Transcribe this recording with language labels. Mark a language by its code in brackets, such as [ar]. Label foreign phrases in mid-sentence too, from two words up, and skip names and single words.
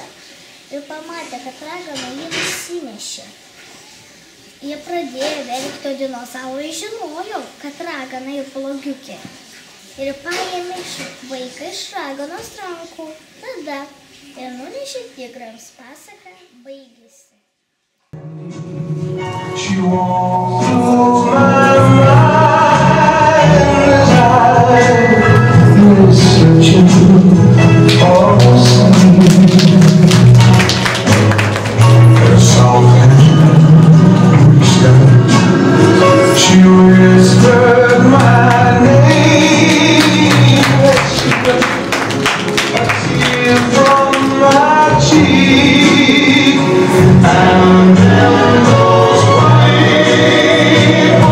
[lt] Ir pamatė, kad ragana jį nusinešė. Jie pradėjo verkti, o dinozaurai žinojo, kad ragana ir blogiukė. Ir paėmė vaiką iš raganos rankų. Tada ir nunešė tigrams. Pasaka baigėsi. [en] She walks through my mind as I was searching for something. She whispered my name, a tear from my cheek, and then those white